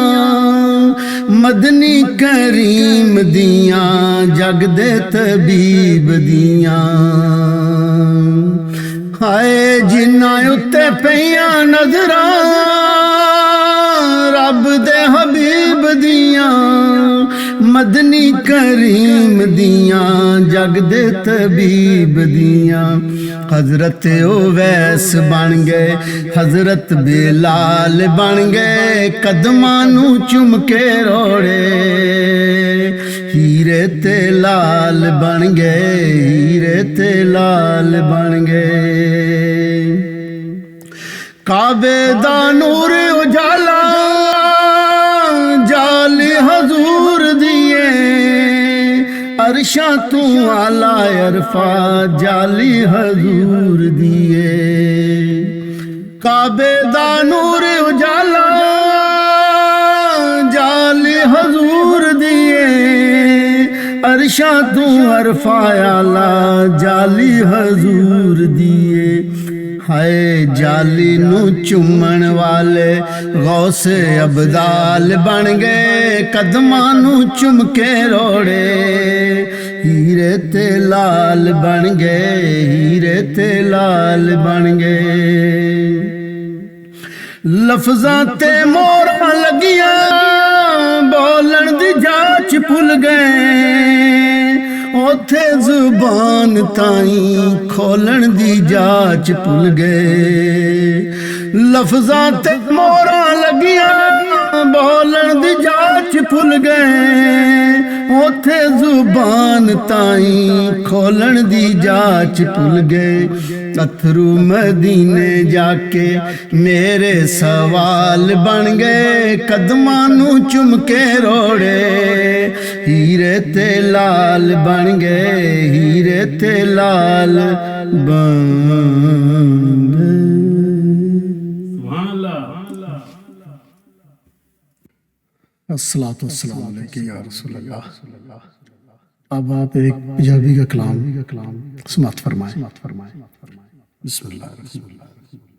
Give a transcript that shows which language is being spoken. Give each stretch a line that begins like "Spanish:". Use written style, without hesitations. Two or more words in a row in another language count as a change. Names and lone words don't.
Punjabi: مدنی کریم دیاں جگ دے طبیب دیاں ہائے جنہاں اُتے پیاں نظراں رب دے حبیب دیاں مدنی کریم دیاں جگ دے طبیب دیاں حضرت اویس بن گئے حضرت بلال بن گئے قدماں نوں چم کے روڑے ہیرے تے لال بن گئے ہیرے تے لال بن گئے کعبے دا نور اجالا جالی حضور دیے عرشاں تو اعلی عرفات جالی حضور دیے کعبے دا نور اجالا جالی حضور دیے عرشاں تو عرفا آلا جالی حضور دیے ہائے جالی نو چومن والے غوث ابدال بن گئے قدماں نو چم کے روڑے ہیرے تے لال بن گئے ہیرے تے لال بن گئے لفظاں تے موراں لگیاں بولن دی جاچ بھل گئے اوتھے زبان تائیں کھولن دی جاچ بھل گئے لفظاں تے موراں لگیاں بولن دی جاچ بھل گئے اوتھے زبان تائیں کھولن دی جاچ بھل گئے اتھرو مدینے جا کے میرے سوال بن گئے قدماں نو چم کے روڑے ہیرے تے لال بن گئے ہیرے تے لال بن گئے
Arabic: الصلاۃ والسلام علیکہ یا رسول اللہ
Urdu: اب آپ ایک پنجابی کا کلام سماعت فرمائیں
Arabic: بسم اللہ الرحمن الرحیم